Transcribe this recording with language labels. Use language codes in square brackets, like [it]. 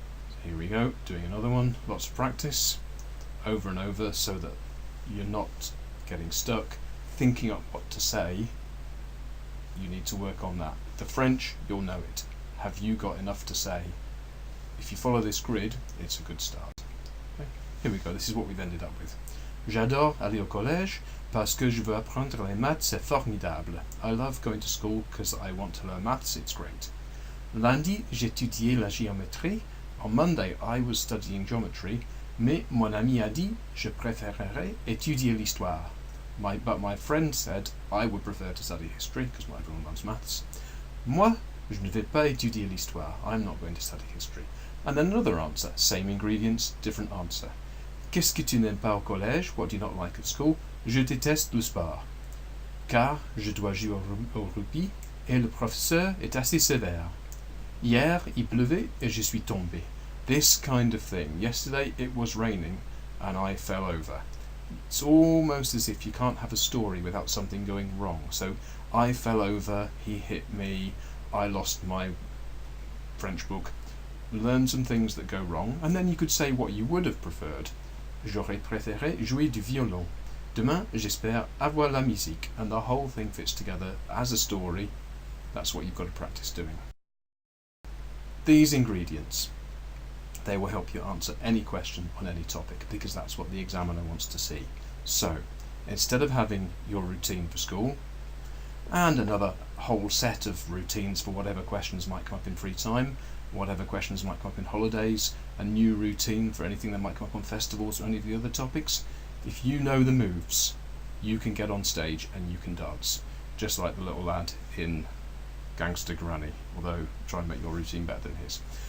[en] So here we go, doing another one. Lots of practice, over and over, so that you're not getting stuck thinking up what to say. You need to work on that. The French, you'll know it. Have you got enough to say? If you follow this grid, it's a good start. Okay. Here we go, this is what we've ended up with. [fr] J'adore aller au collège parce que je veux apprendre les maths, c'est formidable. [en] I love going to school because I want to learn maths, it's great. [fr] Lundi, j'étudiais la géométrie. [en] On Monday, I was studying geometry. [fr] Mais mon ami a dit, je préférerais étudier l'histoire. [en] But my friend said, I would prefer to study history because not everyone loves maths. [fr] Moi, je ne vais pas étudier l'histoire. [en] I'm not going to study history. And then another answer, same ingredients, different answer. [fr] Qu'est-ce que tu n'aimes pas au collège? [en] What do you not like at school? [fr] Je déteste le sport. Car je dois jouer au rugby et le professeur est assez sévère. Hier, il pleuvait et je suis tombé. [en] This kind of thing. Yesterday it was raining and I fell over. It's almost as if you can't have a story without something going wrong. So I fell over, he hit me, I lost my French book. Learn some things that go wrong, and then you could say what you would have preferred. [fr] J'aurais préféré jouer du violon. Demain, j'espère avoir la musique. [en] And the whole thing fits together as a story. That's what you've got to practice doing. These ingredients, they will help you answer any question on any topic, because that's what the examiner wants to see. So, instead of having your routine for school, and another whole set of routines for whatever questions might come up in free time, whatever questions might come up in holidays, a new routine for anything that might come up on festivals or any of the other topics, if you know the moves, you can get on stage and you can dance, just like the little lad in Gangster Granny, although try and make your routine better than his.